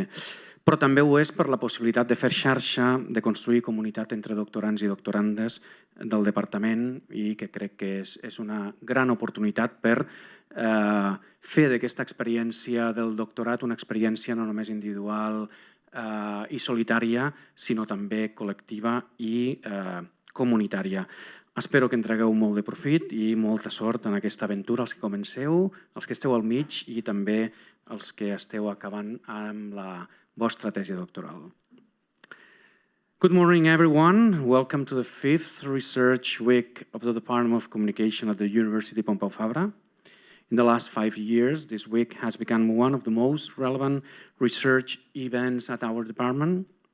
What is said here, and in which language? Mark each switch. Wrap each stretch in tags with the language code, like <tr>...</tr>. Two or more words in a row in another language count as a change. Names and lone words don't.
<ca>Però també ho és per la possibilitat de fer xarxa, de construir comunitat entre doctorants i doctorandes del departament, i que crec que és una gran oportunitat per fer d'aquesta experiència del doctorat una experiència no només individual i solitària, sinó també col·lectiva i comunitària. Espero que en tragueu molt de profit i molta sort en aquesta aventura, els que comenceu, els que esteu al mig i també els que esteu acabant amb la vostra tesi doctoral.</ca> <en>Good morning, everyone. Welcome to the 5th research week of the Department of Communication at the University Pompeu Fabra. In the last 5 years, this week has become one of the most relevant research events at our department.</en>